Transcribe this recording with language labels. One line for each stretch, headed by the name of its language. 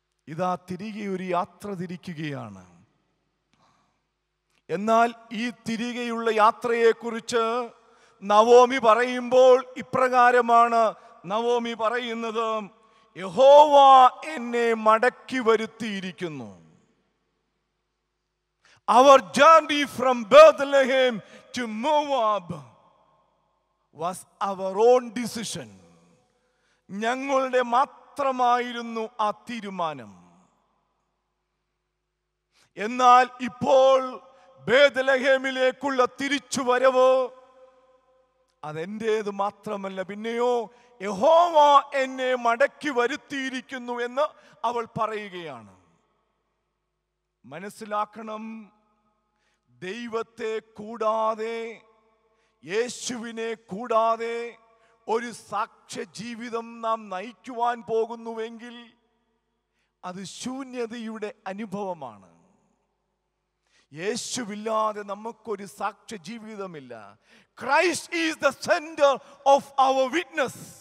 Malayalam: ഇതാ തിരികെ ഒരു യാത്ര തിരിക്കുകയാണ്. എന്നാൽ ഈ തിരികെയുള്ള യാത്രയെക്കുറിച്ച് നവോമി പറയുമ്പോൾ ഇപ്രകാരമാണ് നവോമി പറയുന്നത്: യഹോവ എന്നെ മടക്കി വരുത്തിയിരിക്കുന്നു.
English: Our journey from Bethlehem to Moab was our own decision.
Malayalam: ഞങ്ങളുടെ മാത്രമായിരുന്നു ആ തീരുമാനം. എന്നാൽ ഇപ്പോൾ ബേത്ലഹേമിലേക്കുള്ള തിരിച്ചുവരവ് അതെൻ്റേത് മാത്രമല്ല, പിന്നെയോ യഹോവ എന്നെ മടക്കി വരുത്തിയിരിക്കുന്നു എന്ന് അവൾ പറയുകയാണ്. മനസ്സിലാക്കണം, ദൈവത്തെ കൂടാതെ, യേശുവിനെ കൂടാതെ ഒരു സാക്ഷ്യ ജീവിതം നാം നയിക്കുവാൻ പോകുന്നുവെങ്കിൽ അത് ശൂന്യതയുടെ അനുഭവമാണ്. യേശുവില്ലാതെ നമുക്കൊരു സാക്ഷ്യ ജീവിതമില്ല.
English: Christ is the center of our witness.